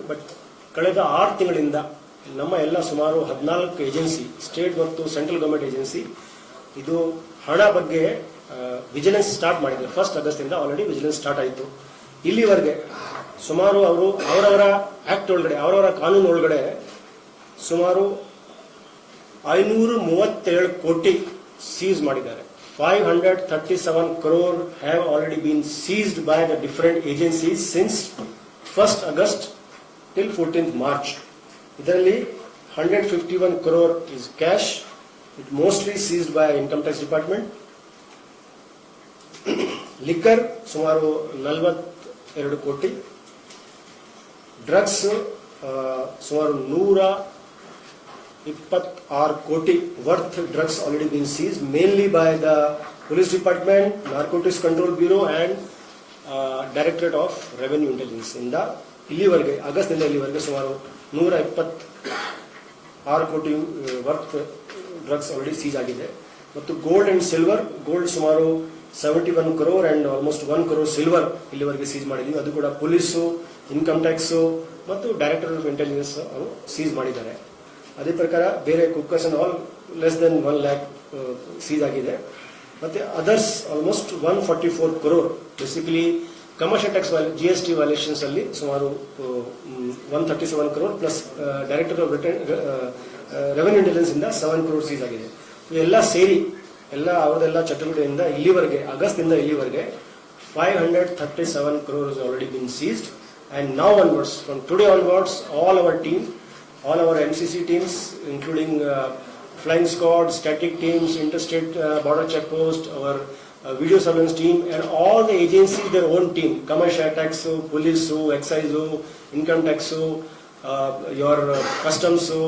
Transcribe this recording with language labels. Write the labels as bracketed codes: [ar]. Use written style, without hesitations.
[kn] But ಕಳೆದ 6 ತಿಂಗಳಿಂದ ನಮ್ಮ ಎಲ್ಲ ಸುಮಾರು 14 ಏಜೆನ್ಸಿ, ಸ್ಟೇಟ್ ಮತ್ತು ಸೆಂಟ್ರಲ್ ಗವರ್ಮೆಂಟ್ ಏಜೆನ್ಸಿ ಇದು ಹಣ ಬಗ್ಗೆ ವಿಜಿಲೆನ್ಸ್ ಸ್ಟಾರ್ಟ್ ಮಾಡಿದೆ. 1 ಆಗಸ್ಟ್ ಇಂದ ಆಲ್ರೆಡಿ ವಿಜಿಲೆನ್ಸ್ ಸ್ಟಾರ್ಟ್ ಆಯಿತು. ಇಲ್ಲಿವರೆಗೆ ಸುಮಾರು ಅವರವರ ಆಕ್ಟ್ ಒಳಗಡೆ, ಅವರವರ ಕಾನೂನು ಒಳಗಡೆ ಸುಮಾರು 537 ಕೋಟಿ ಸೀಸ್ ಮಾಡಿದ್ದಾರೆ. [en] 537 crore have already been seized by the different agencies since 1st August till 14th March. ಇದರಲ್ಲಿ 151 crore is cash, it mostly seized by income tax department. [kn] Liquor ಸುಮಾರು 42 ಕೋಟಿ, ಡ್ರಗ್ಸ್ ಸುಮಾರು 126 ಕೋಟಿ [en] worth drugs already been seized, mainly by the police department, narcotics control bureau and directorate of revenue intelligence. [kn] ಇಂದ ಇಲ್ಲಿವರೆಗೆ ಆಗಸ್ಟ್ನಿಂದ ಇಲ್ಲಿವರೆಗೆ ಸುಮಾರು 126 ಕೋಟಿ ವರ್ತ್ ಡ್ರಗ್ಸ್ ಆಲ್ರೆಡಿ ಸೀಜ್ ಆಗಿದೆ. ಮತ್ತು ಗೋಲ್ಡ್ ಅಂಡ್ ಸಿಲ್ವರ್, ಗೋಲ್ಡ್ ಸುಮಾರು 71 crore and almost 1 crore silver ಇಲ್ಲಿವರೆಗೆ seize ಮಾಡಿದ್ದೀವಿ. ಅದು ಕೂಡ ಪೊಲೀಸು, ಇನ್ಕಮ್ ಟ್ಯಾಕ್ಸು ಮತ್ತು ಡೈರೆಕ್ಟರ್ ಆಫ್ ಇಂಟೆಲಿಜೆನ್ಸ್ ಅವರು ಸೀಜ್ ಮಾಡಿದ್ದಾರೆ. ಅದೇ ಪ್ರಕಾರ ಬೇರೆ [en] cookers and all less than 1 lakh [kn] seize ಆಗಿದೆ. ಮತ್ತೆ others almost 144 crore, basically commercial tax GST violations ಅಲ್ಲಿ ಸುಮಾರು 137 crore plus director of revenue intelligence ಇಂದ 7 crore ಸೀಸ್ ಆಗಿದೆ. ಎಲ್ಲ ಸೇರಿ ಎಲ್ಲ ಅವರದೆಲ್ಲ ಚಟುವಟಿಕೆಯಿಂದ ಇಲ್ಲಿವರೆಗೆ ಆಗಸ್ಟ್ನಿಂದ ಇಲ್ಲಿವರೆಗೆ [en] 537 crore has already been seized, and now onwards, from today onwards, all our MCC teams, including flying squad, static teams, interstate border check post, our video surveillance team, and all the agencies, their own team, commercial tax, police, excise, income tax, your customs,